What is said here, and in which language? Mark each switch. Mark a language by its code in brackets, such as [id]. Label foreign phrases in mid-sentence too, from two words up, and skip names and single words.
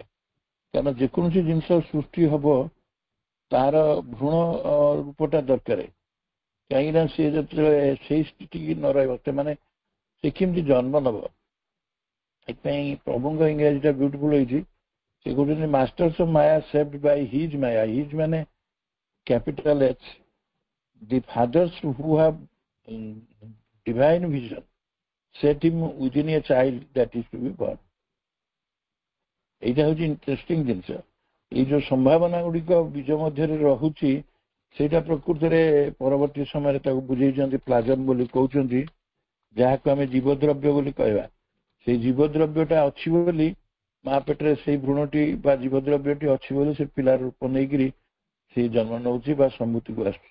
[or] କାରଣ ଯେକୌଣସି ଜିନିଷ ସୃଷ୍ଟି ହବ ତାର ଭ୍ରୂଣ ରୂପଟା ଦରକାର, କାହିଁକିନା ସେ ଯେତେବେଳେ ସେଇ ସ୍ଥିତିକି ନ ରହିବ ସେମାନେ ସେ କେମିତି ଜନ୍ମ ନେବ। ସେଥିପାଇଁ ପ୍ରଭୁଙ୍କ ଇଂରାଜୀଟା ବ୍ୟୁଟିଫୁଲ ହେଇଛି, ସେ କହୁଛନ୍ତି [en] masters of maya saved by his maya. ହିଜ୍ ମାନେ capital H, the fathers who have divine vision set him within a child that is to be born। [bn] এইটা হচ্ছে ইন্টারেস্টিং ଜିନିଷ। [or] ଏଇ ଯୋଉ ସମ୍ଭାବନା ଗୁଡ଼ିକ ବୀଜ ମଧ୍ୟରେ ରହୁଛି, ସେଇଟା ପ୍ରକୃତରେ ପରବର୍ତ୍ତୀ ସମୟରେ ତାକୁ ବୁଝେଇଛନ୍ତି ପ୍ଲାଜମ ବୋଲି କହୁଛନ୍ତି, ଯାହାକୁ ଆମେ ଜୀବଦ୍ରବ୍ୟ ବୋଲି କହିବା। ସେଇ ଜୀବଦ୍ରବ୍ୟଟା ଅଛି ବୋଲି ମା ପେଟରେ ସେଇ ଭ୍ରୂଣଟି ବା ଜୀବଦ୍ରବ୍ୟଟି ଅଛି ବୋଲି ସେ ପିଲାର ରୂପ ନେଇକିରି ସେ ଜନ୍ମ ନେଉଛି ବା ସମ୍ମୁତିକୁ ଆସୁଛି।